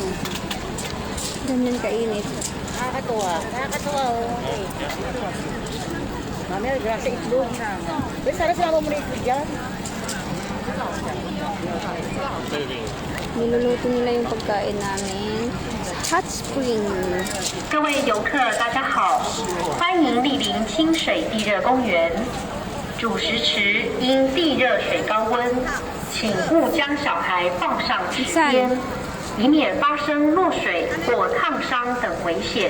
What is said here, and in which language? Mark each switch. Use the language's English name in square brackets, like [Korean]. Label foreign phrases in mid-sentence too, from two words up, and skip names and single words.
[Filipino] Ganyan kainit. Nakakatuwa. Nakakatuwa, oh. Mamaya, grasa itlog. Pero sana sinama mo na itlog dyan. Niluluto nila yung pagkain namin. [English] Hot spring. [Chinese] 各位游客，大家好，欢迎莅临清水地热公园。主食池因地热水高温，请勿将小孩放上池边，以免发生落水或烫伤等危险。